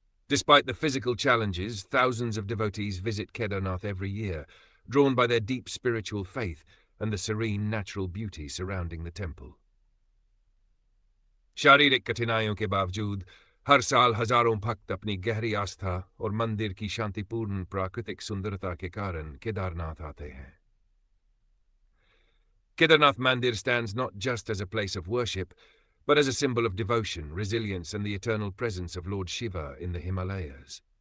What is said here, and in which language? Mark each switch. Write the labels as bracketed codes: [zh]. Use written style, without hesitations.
[en] Despite the physical challenges, thousands of devotees visit Kedarnath every year, drawn by their deep spiritual faith and the serene natural beauty surrounding the temple. [hi] शारीरिक कठिनाइयों के बावजूद हर साल हजारों भक्त अपनी गहरी आस्था और मंदिर की शांतिपूर्ण प्राकृतिक सुंदरता के कारण केदारनाथ आते हैं. [en] Kedarnath Mandir stands not just as a place of worship, but as a symbol of devotion, resilience, and the eternal presence of Lord Shiva in the Himalayas.